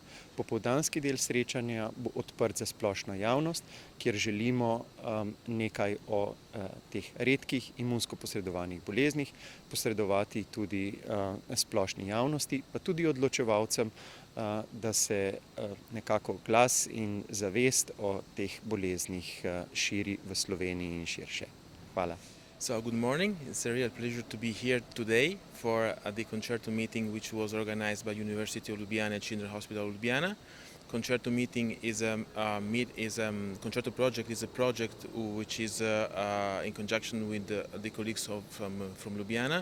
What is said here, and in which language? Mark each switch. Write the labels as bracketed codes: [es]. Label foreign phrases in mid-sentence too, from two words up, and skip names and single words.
[sl] Popoldanski del srečanja bo odprt za splošno javnost, kjer želimo nekaj o teh redkih imunsko posredovanih boleznih posredovati tudi splošni javnosti, pa tudi odločevalcem, da se nekako glas in zavest o teh boleznih širi v Sloveniji in širše. Hvala. [en] So good morning. It's a real pleasure to be here today for the CONCERTO meeting which was organized by University of Ljubljana and Children's Hospital of Ljubljana. CONCERTO meeting CONCERTO project is a project which is in conjunction with the colleagues from Ljubljana.